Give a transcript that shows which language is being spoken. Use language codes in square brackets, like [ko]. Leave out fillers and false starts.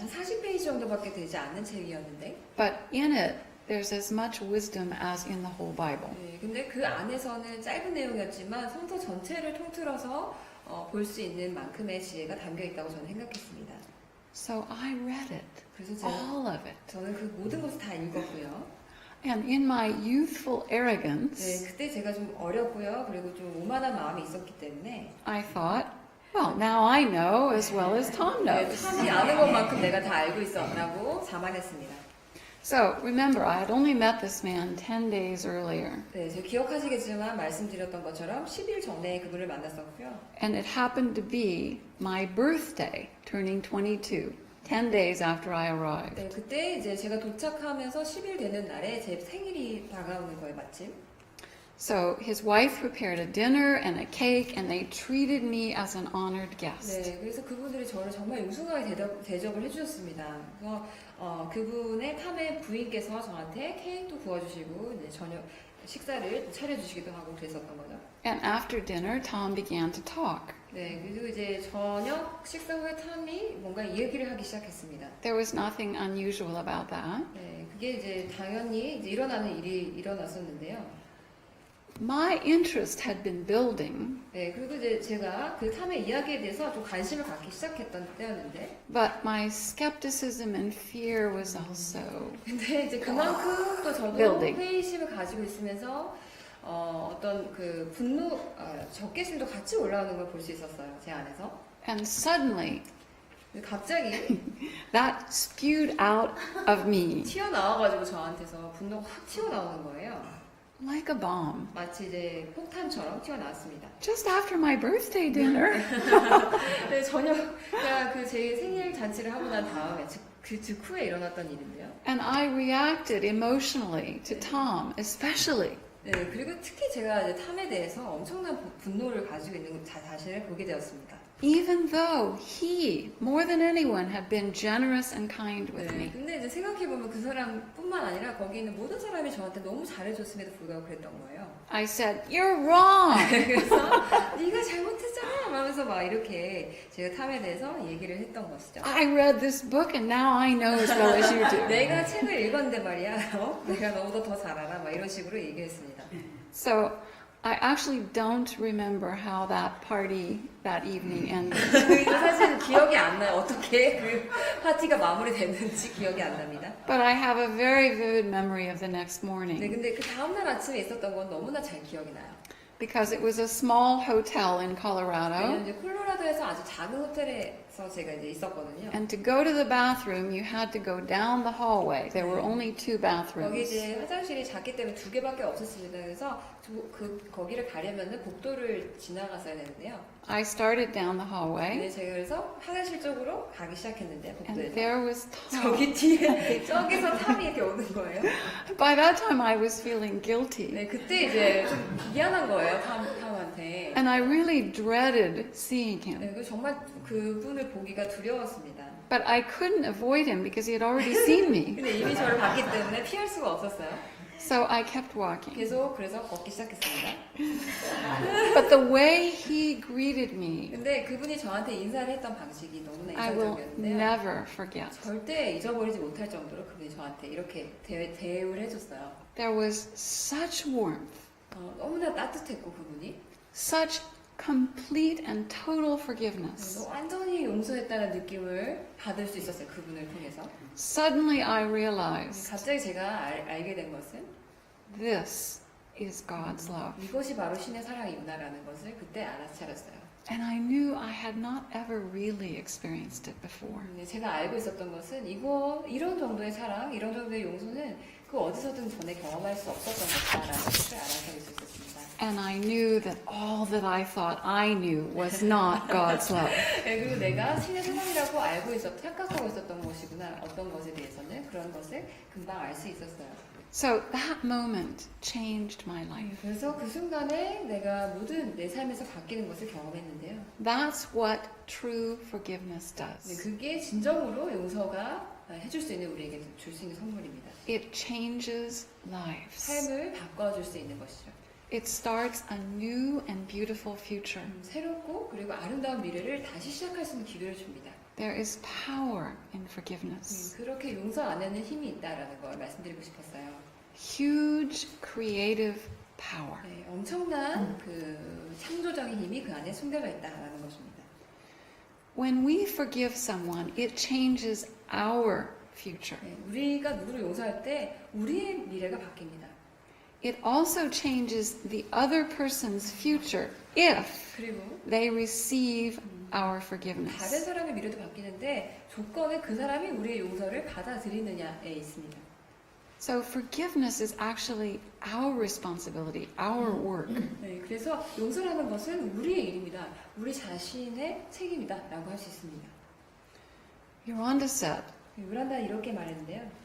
[ko] 한 40페이지 정도밖에 되지 않는 책이었는데, [en] but in it there's as much wisdom as in the whole Bible. [ko] 네, 근데 그 안에서는 짧은 내용이었지만 성서 전체를 통틀어서 볼 수 있는 만큼의 지혜가 담겨 있다고 저는 생각했습니다. [en] So I read it, [ko] 그래서 [en] all of it. [ko] 저는 그 모든 것을 다 읽었고요. [en] And in my youthful [ko] 네, [en] arrogance, [ko] 그때 제가 좀 어렸고요. 그리고 좀 오만한 마음이 있었기 때문에 [en] I thought, Well, now I know as well as Tom [ko] 네, [en] knows. [ko] 탐이 아는 것만큼 내가 다 알고 있어라고 자만했습니다. [en] So remember, I had only met this man 10 days earlier, [ko] 네, 제가 기억하시겠지만 말씀드렸던 것처럼 10일 전에 그분을 만났었고요. [en] and it happened to be my birthday, turning 22, 10 days after I arrived. [ko] 네, 그때 이제 제가 도착하면서 10일 되는 날에 제 생일이 다가오는 거예요, 마침. [en] So his wife prepared a dinner and a cake, and they treated me as an honored guest. [ko] 네, 그래서 그분들이 저를 정말 우수하게 대접을 해주셨습니다. 그래서 그분의 탐의 부인께서 저한테 케이크도 구워주시고 이제 저녁 식사를 차려주시기도 하고 그랬었던 거죠. [en] And after dinner, Tom began to talk. [ko] 네, 그리고 이제 저녁 식사 후에 탐이 뭔가 이야기를 하기 시작했습니다. [en] There was nothing unusual about that. [ko] 네, 그게 이제 당연히 이제 일어나는 일이 일어났었는데요. [en] My interest had been building, [ko] 네, 그리고 이제 제가 그 탐의 이야기에 대해서 좀 관심을 갖기 시작했던 때였는데, [en] but my skepticism and fear was also [ko] 근데 이제 그만큼 또 저도 [en] Building. [ko] 회의심을 가지고 있으면서 어떤 그 분노, 적개심도 같이 올라오는 걸 볼 수 있었어요, 제 안에서. [en] and suddenly [ko] 갑자기 [en] that spewed out of me [ko] 튀어나와가지고 저한테서 분노가 확 튀어나오는 거예요. [en] like a bomb. [ko] 마치 이제 폭탄처럼 튀어나왔습니다. [en] Just after my birthday dinner. [ko] 네, 저녁, 그러니까 그 제 생일 잔치를 하고 난 다음에, 그 직후에 일어났던 일인데요. [en] And I reacted emotionally to Tom, especially. [ko] 네, 그리고 특히 제가 이제 탐에 대해서 엄청난 분노를 가지고 있는 자신을 보게 되었습니다. [en] Even though he, more than anyone, had been generous and kind with [ko] 네, [en] me. [ko] 근데 이제 생각해보면 그 사람뿐만 아니라 거기 있는 모든 사람이 저한테 너무 잘해줬음에도 불구하고 그랬던 거예요. [en] I said, "You're wrong." [ko] 그래서 네가 잘못했잖아 하면서 막 이렇게 제가 탐에 대해서 얘기를 했던 것이죠. [en] I read this book and now I know as well as you do. [ko] 내가 책을 읽었는데 말이야, 내가 너보다 더 잘 알아, 막 이런 식으로 얘기했습니다. [en] So I actually don't remember how that party that evening ended. [ko] 그래서 사실 기억이 안 나요. 어떻게 그 파티가 마무리됐는지 기억이 안 납니다. [en] But I have a very vivid memory of the next [ko] 네, [en] morning [ko] 근데 그 다음날 아침에 있었던 건 너무나 잘 기억이 나요. [en] because it was a small hotel in [ko] 왜냐면 [en] Colorado. [ko] 이제 콜로라도에서 아주 작은 호텔에서 제가 이제 있었거든요. [en] And to go to the bathroom, you had to go down the hallway. There were only 2 [ko] 거기 [en] bathrooms. [ko] 이제 화장실이 작기 때문에 2개밖에 없었습니다. 그래서 거기를 가려면은 복도를 지나갔어야 되는데요. [en] I started down the [ko] 근데 [en] hallway, [ko] 제가 그래서 화장실 쪽으로 가기 시작했는데 [en] and [ko] 복도에서 [en] there was Tom. [ko] 저기 뒤에 저기서 탐이 이렇게 오는 거예요. [en] By that time, I was feeling guilty. [ko] 네, 그때 이제 좀 미안한 거예요, 탐한테. [en] And I really dreaded seeing him. [ko] 네, 그래서 정말 그분을 보기가 두려웠습니다. [en] But I couldn't avoid him because he had already seen me. [ko] 근데 이미 저를 봤기 때문에 피할 수가 없었어요. [en] So I kept walking. [ko] 계속 그래서 걷기 시작했습니다. [en] But the way he greeted me, [ko] 근데 그분이 저한테 인사를 했던 방식이 너무나 [en] I will [ko] 인상적이었는데요. [en] never forget. [ko] 절대 잊어버리지 못할 정도로 그분이 저한테 이렇게 대우를 해줬어요. [en] There was such warmth, [ko] 너무나 따뜻했고 그분이 [en] such complete and total forgiveness. [ko] 완전히 용서했다는 느낌을 받을 수 있었어요. 그분을 통해서. [en] Suddenly I realized [ko] 갑자기 제가 알게 된 것은 [en] this is God's love. [ko] 이것이 바로 신의 사랑이구나라는 것을 그때 알아차렸어요. [en] And I knew I had not ever really experienced it before. [ko] 제가 알고 있었던 것은 이런 정도의 사랑, 이런 정도의 용서는 그 어디서든 전에 경험할 수 없었던 것이다라는 것을 알아차릴 수 있었습니다. [en] And I knew that all that I thought I knew was not God's love. [ko] 네, 그리고 내가 신의 사랑이라고 착각하고 있었던 것이구나, 어떤 것에 대해서는 그런 것을 금방 알 수 있었어요. [en] So that moment changed my life. [ko] 그래서 그 순간에 내가 모든 내 삶에서 바뀌는 것을 경험했는데요. [en] That's what true forgiveness [ko] 네, [en] does. [ko] 그게 진정으로 용서가 해줄 수 있는 우리에게 줄 수 있는 선물입니다. [en] It changes lives. [ko] 삶을 바꿔줄 수 있는 것이죠. [en] It starts a new and beautiful future. [ko] 새롭고 그리고 아름다운 미래를 다시 시작할 수 있는 기회를 줍니다. [en] There is power in forgiveness. [ko] 그렇게 용서 안에는 힘이 있다라는 걸 말씀드리고 싶었어요. [en] Huge creative power. [ko] 네, 엄청난 그 창조적인 힘이 그 안에 숨겨져 있다라는 것입니다. [en] When we forgive someone, it changes our future. [ko] 네, 우리가 누구를 용서할 때 우리의 미래가 바뀝니다. [en] It also changes the other person's future if [ko] 그리고 [en] they receive our [ko] 다른 [en] forgiveness. [ko] 사람의 미래도 바뀌는데 조건은 그 사람이 우리의 용서를 받아들이느냐에 있습니다. [en] So forgiveness is actually our responsibility, our work. [ko] 네, 그래서 용서라는 것은 우리의 일입니다. 우리 자신의 책임이다라고 할 수 있습니다. [en] Yolanda said, [ko] 요란다 이렇게 말했는데요.